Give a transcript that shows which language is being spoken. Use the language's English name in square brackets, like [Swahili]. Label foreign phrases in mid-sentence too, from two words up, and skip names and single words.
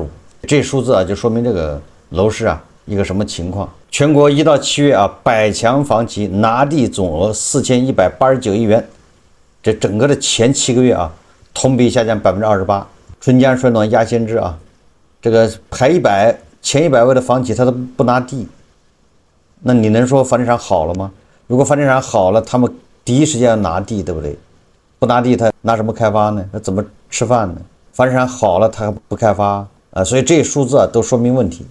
[Chinese] 這數字就說明這個樓市一個什麼情況？全國1到7月百強房企拿地總額4189億元，這整個的前7個月同比下降28%。春江水暖鴨先知這個排前100位的房企他都不拿地，那你能說房地產好了嗎？如果房地產好了，他們第一時間要拿地，对不对？不拿地他拿什麼開發呢？他怎麼吃飯呢？房地產好了他還不開發所以这些數字都說明問題。